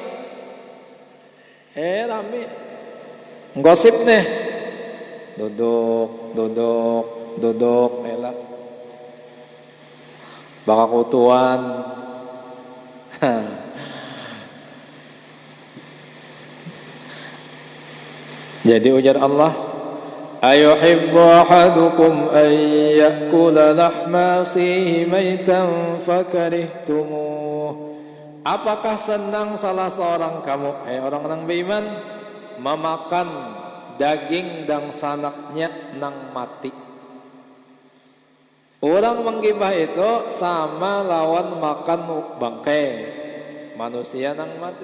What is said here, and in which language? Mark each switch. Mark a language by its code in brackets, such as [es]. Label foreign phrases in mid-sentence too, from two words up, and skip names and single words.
[bjn] Rame. Gosip nih. Duduk, elak. Baka kutuan. Jadi ujar Allah, [ar] أيحب أحدكم أن يأكل لحم أخيه ميتا فكرهتموه. [bjn] Apakah senang salah seorang kamu, orang nang beriman, memakan daging dan sanaknya nang mati? Orang menggibah itu sama lawan makan bangkai manusia nang mati.